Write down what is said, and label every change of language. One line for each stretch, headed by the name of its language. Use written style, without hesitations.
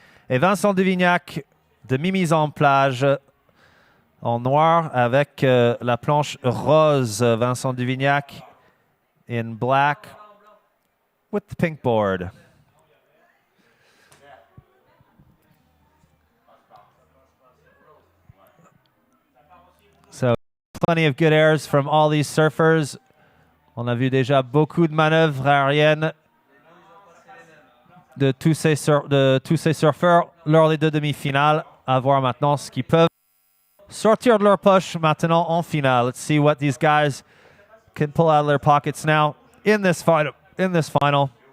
French: Et Vincent Devignac de Mimi's en plage en noir avec la planche rose.
English: Vincent Devignac in black with the pink board. So plenty of good airs from all these surfers.
French: On a vu déjà beaucoup de manœuvres aériennes de tous ces surfeurs lors des 2 demi-finales. À voir maintenant ce qu'ils peuvent sortir de leur poche maintenant en finale.
English: Let's see what these guys can pull out of their pockets now in this final.